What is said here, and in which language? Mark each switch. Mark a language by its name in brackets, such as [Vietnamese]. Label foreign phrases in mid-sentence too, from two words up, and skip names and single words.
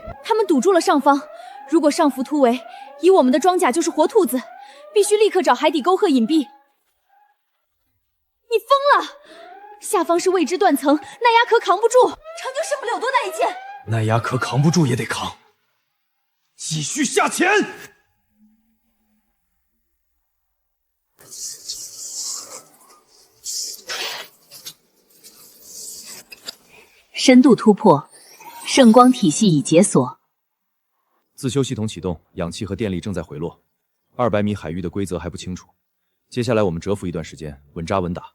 [Chinese] 他們堵住了上方。如果上浮突圍，以我們的裝甲就是活兔子，必須立刻找海底溝壑隱蔽。你瘋了！下方是未知斷層，耐壓殼扛不住，长久射不了多大一箭。耐压殼扛不住也得扛，繼續下潛。深度突破，圣光體系已解鎖。自修系統啟動，氧氣和電力正在回落。200米海域的規則還不清楚，接下來我們蟄伏一段時間，穩紮穩打。